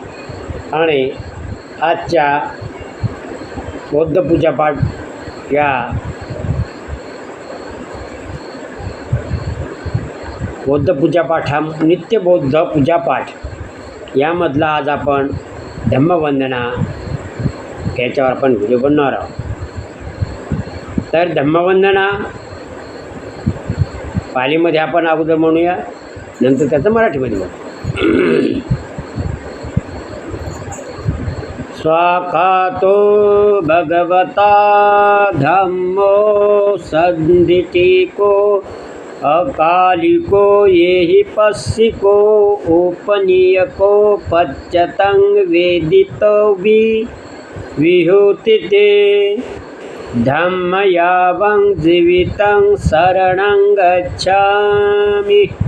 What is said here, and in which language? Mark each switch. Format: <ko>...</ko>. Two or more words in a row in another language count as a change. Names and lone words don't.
<mr>आणि आजच्या बौद्ध पूजापाठ या बौद्ध पूजापाठ हा नित्य बौद्ध पूजापाठ यामधला आज आपण धम्मवंदना याच्यावर आपण व्हिडिओ बनवणार आहोत. तर धम्मवंदना पालीमध्ये आपण अगोदर म्हणूया, नंतर त्याचं मराठीमध्ये म्हणू.</mr> <pi>स्वाखातो भगवता धम्मो सन्दिटिको अकालिको येहि पस्सिको उपनीयको पच्यतं वेदितो विहुतिते धम्मयावं जीवितं शरणं गच्छामि.</pi>